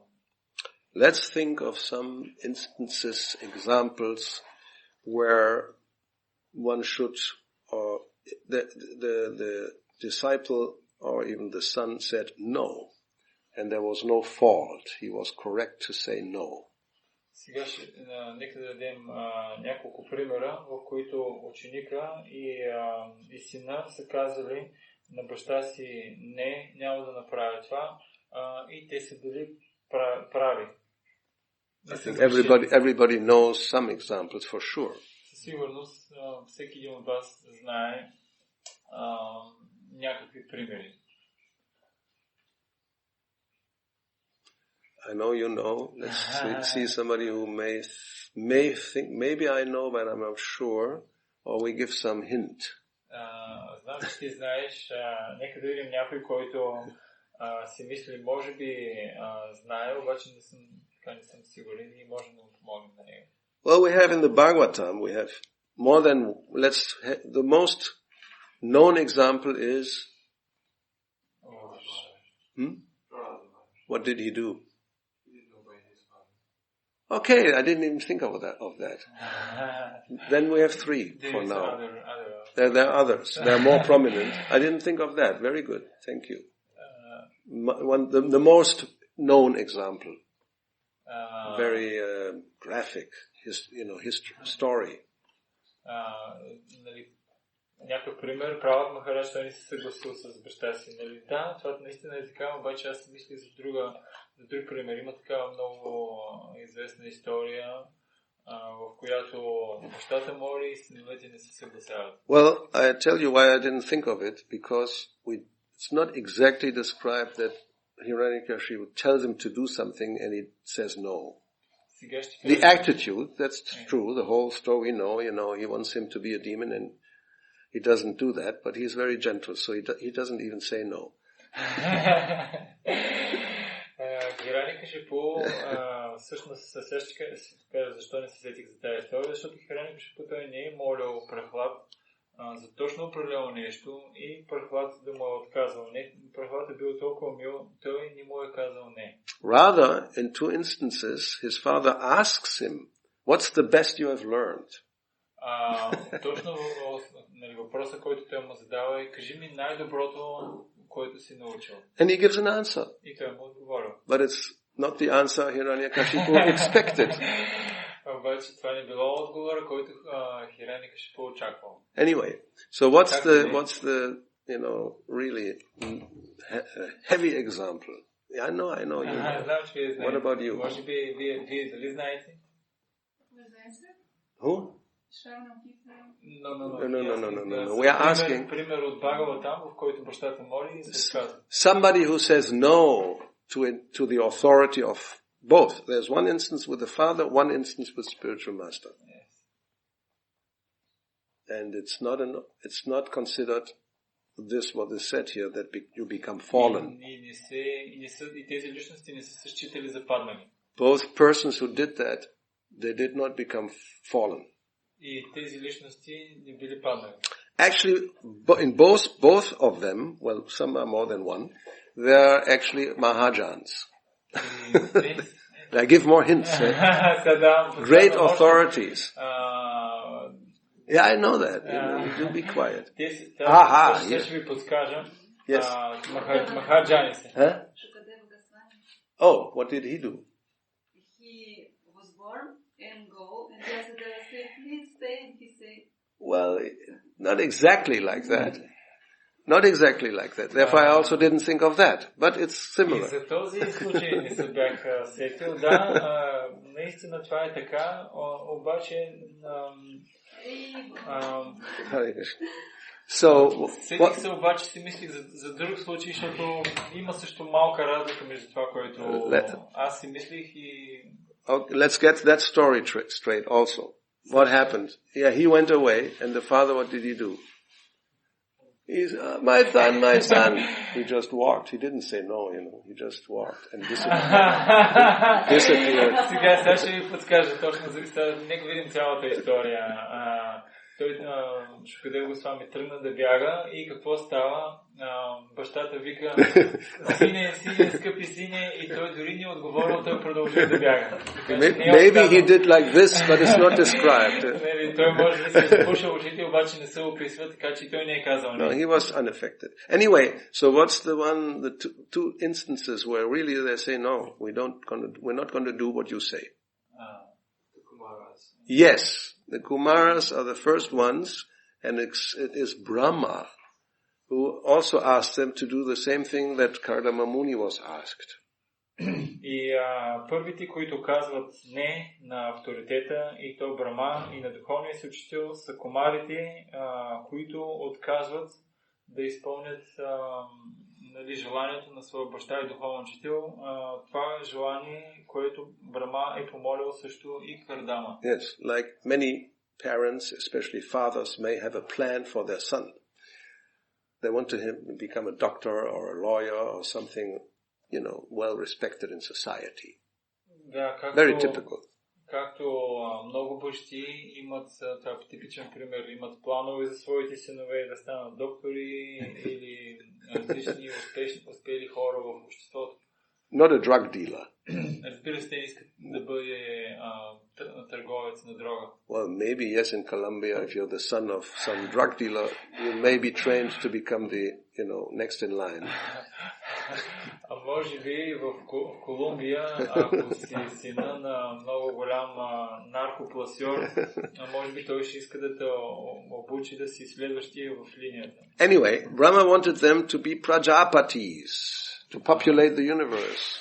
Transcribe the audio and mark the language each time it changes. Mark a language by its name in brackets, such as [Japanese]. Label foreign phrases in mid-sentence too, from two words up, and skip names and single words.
[English] Let's think of some instances, examples, where one should, or the disciple or even the son said no, and there was no fault. He was correct to say no. [Bulgarian] Сега нека да дадем няколко примера, в които ученика и сина са казали на баща си не, няма да направя това, и те са били прави. [English] I think everybody knows some examples for sure. [Bulgarian] Със сигурност всеки един от вас знае някакви примери. [English] I know you know. Let's see somebody who may think, maybe I know, but I'm not sure, or we give some hint. [Bulgarian] Знам, че ти знаеш, нека да видим някой, който си мисли, може би знае, обаче не съм сигурен и можем да му помогнем на него. [English] Well, we have in the Bhagavatam, we have more than, the most known example is, what did he do? Okay, I didn't even think of that. Then we have 3 for now. There are others. They are more prominent. I didn't think of that. Very good. Thank you. The most known example. Very graphic, story. [Bulgarian] Някакъв пример, правът Махарадж, той не се съгласил с баща си. Нали? Да, това наистина е така, обаче аз мисля за друг пример. Има такава много известна история, в която бащата моли и синовете не се съгласяват. [English] Well, I tell you why I didn't think of it, because it's not exactly described that Hiranyakashipu tells him to do something and he says no. The attitude, that's true, the whole story, he wants him to be a demon and he doesn't do that, but he's very gentle, so he doesn't even say no. [Bulgarian] Хираникашипу всъщност се кажа защо не се сетих за тази история, защото Хираникашипу той не е молил Прахлад за точно определено нещо и Прахлад да му е отказал не. Прахлад е бил толкова мил, той не му е казал не. [English] Rather, in 2 instances, his father asks him, what's the best you have learned? [Bulgarian] Точно въпроса, който той му задава е, кажи ми най-доброто, който си научил. [English] And he gives an answer. [Bulgarian] И той му отговорил. [English] But it's not the answer Hiranyakashipu expected. [Bulgarian] Обаче това не било отговора, който Хираникашипу очаквал. [English] Anyway, so what's the really heavy example? I know you know. [Bulgarian] Знам, че вие знаете. [English] What about you? [Bulgarian] Може би вие дали знаете? [English] Who? No. We are asking. [Bulgarian] Пример от Бхагаватам, в който бащата моли и се казва. [English] Somebody who says no to the authority of both. There's one instance with the father, one instance with spiritual master. Yes. And it's not considered this what is said here that you become fallen. [Bulgarian] И тези личности не са считали за паднали. [English] Both persons who did that, they did not become fallen. [Bulgarian] И тези личности не били паднали. [English] Actually, in both of them, well, some are more than one, they are actually Mahajans. I give more hints. Great authorities. Yeah, I know that. You do be quiet. Yes. Yes. Mahajani. Huh? Oh, what did he do? He was born and go, and just they say, please stay, and he said. Well, not exactly like that. Not exactly like that. Therefore, I also didn't think of that. But it's similar. [Bulgarian] И за този случай не се бях сетил. Да, наистина това е така, обаче сетих се, обаче си мислих за друг случай, защото има също малка разлика между това, което аз си мислих и... [English] Okay, let's get that story straight also. What happened? Yeah, he went away, and the father, what did he do? He's, my son. He just walked. He didn't say no, he just walked and disappeared. [Bulgarian] Сега ще ви подскажа точно за нека видим цялата история. Той Шукадев Госвами тръгна да бяга и какво става? Бащата вика сине, скъпи сине, и той дори не отговорил, той продължи да бяга. [English] Maybe he did like this, but it's not described. [Bulgarian] Той може да се изпушил очите, обаче не се описва, така че той не е казал. [English] No, he was unaffected. Anyway, so what's the two instances where really they say no, we're not going to do what you say? The Kumaras. Yes. The Kumaras are the first ones, and it is Brahma who also asked them to do the same thing that Kardama Muni was asked. [Bulgarian] И първите, които казват не на авторитета, и то Брама, и на духовния си учител, са кумарите, които отказват да изпълнят нали, желанието на своя баща и духовен учител, това е желание, което Брама е помолил също и Кардама. [English] Yes, like many parents, especially fathers, may have a plan for their son. They want to become a doctor or a lawyer or something, well respected in society. [Bulgarian] Да, [English] Very typical. [Bulgarian] Както много бащи имат, това е типичен пример, имат планове за своите синове да станат доктори или различни успели хора в обществото. [English] Not a drug dealer. [Bulgarian] Разбира се, те искат да бъде търговец на дрога. [English] Well, maybe yes, in Colombia, if you're the son of some drug dealer, you may be trained to become the, next in line. [Bulgarian] А може би в Колумбия, ако си сина на много голям наркопласьор, може би той ще иска да те обучи да си следващия в линията. [English] Anyway, Brahma wanted them to be Prajapatis, to populate the universe.